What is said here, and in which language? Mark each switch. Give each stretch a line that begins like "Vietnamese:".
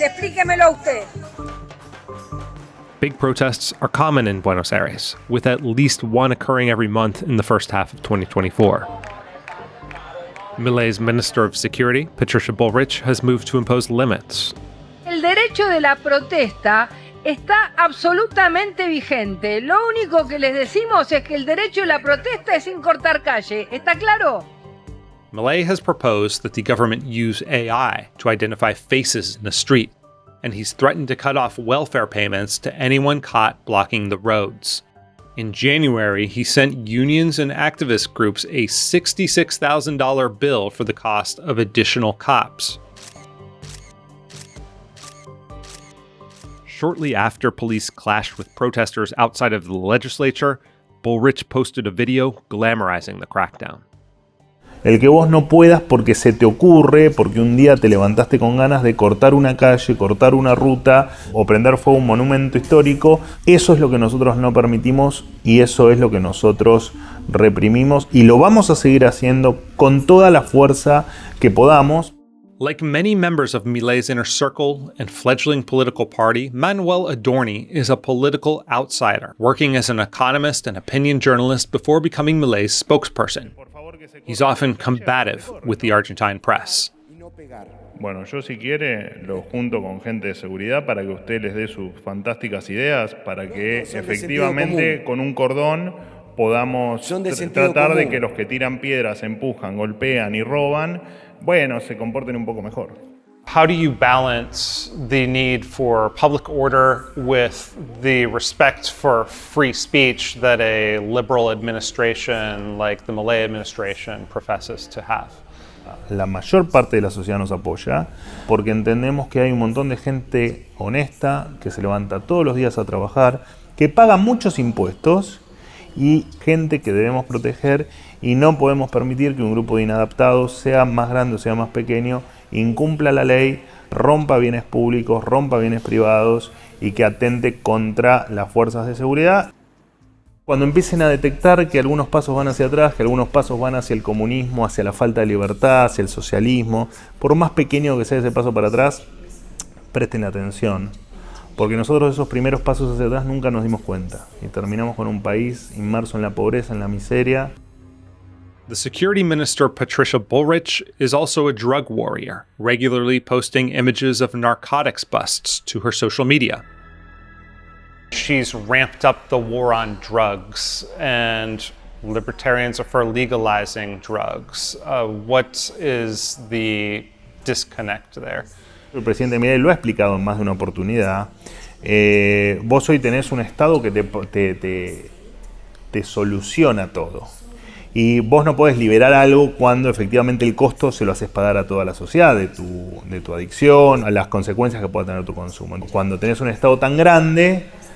Spanish: Explíquemelo usted.
English: Big protests are common in Buenos Aires, with at least one occurring every month in the first half of 2024. Milei's Minister of Security, Patricia Bullrich, has moved to impose limits.
Spanish: El derecho de la protesta está absolutamente vigente. Lo único que les decimos es que el derecho de la protesta es sin cortar calle. ¿Está claro?
English: Milei has proposed that the government use AI to identify faces in the street, and he's threatened to cut off welfare payments to anyone caught blocking the roads. In January, he sent unions and activist groups a $66,000 bill for the cost of additional cops. Shortly after police clashed with protesters outside of the legislature, Bullrich posted a video glamorizing the crackdown.
Spanish: El que vos no puedas porque se te ocurre, porque un día te levantaste con ganas de cortar una calle, cortar una ruta o prender fuego a un monumento histórico, eso es lo que nosotros no permitimos y eso es lo que nosotros reprimimos y lo vamos a seguir haciendo con toda la fuerza que podamos.
English: Like many members of Milei's inner circle and fledgling political party, Manuel Adorni is a political outsider, working as an economist and opinion journalist before becoming Milei's spokesperson. He's often combative with the Argentine press.
Spanish: Bueno, yo si quiere lo junto con gente de seguridad para que usted les dé sus fantásticas ideas, para que efectivamente con un cordón podamos tratar de que los que tiran piedras, empujan, golpean y roban, bueno, se comporten un poco mejor.
English: How do you balance the need for public order with the respect for free speech that a liberal administration like the Milei administration professes to have?
Spanish: La mayor parte de la sociedad nos apoya porque entendemos que hay un montón de gente honesta que se levanta todos los días a trabajar, que paga muchos impuestos y gente que debemos proteger y no podemos permitir que un grupo de inadaptados, sea más grande o sea más pequeño, incumpla la ley, rompa bienes públicos, rompa bienes privados y que atente contra las fuerzas de seguridad. Cuando empiecen a detectar que algunos pasos van hacia atrás, que algunos pasos van hacia el comunismo, hacia la falta de libertad, hacia el socialismo, por más pequeño que sea ese paso para atrás, presten atención. Porque nosotros esos primeros pasos hacia atrás nunca nos dimos cuenta y terminamos con un país inmerso en la pobreza, en la miseria.
English: The security minister, Patricia Bullrich, is also a drug warrior, regularly posting images of narcotics busts to her social media. She's ramped up the war on drugs, and libertarians are for legalizing drugs. What is the disconnect there?
Spanish: El presidente Milei lo ha explicado en más de una oportunidad. Vos hoy tenés un Estado que te soluciona todo. Y vos no podés liberar algo cuando efectivamente el costo se lo haces pagar a toda la sociedad, de tu adicción, a las consecuencias que pueda tener tu consumo. Cuando tenés un Estado tan grande,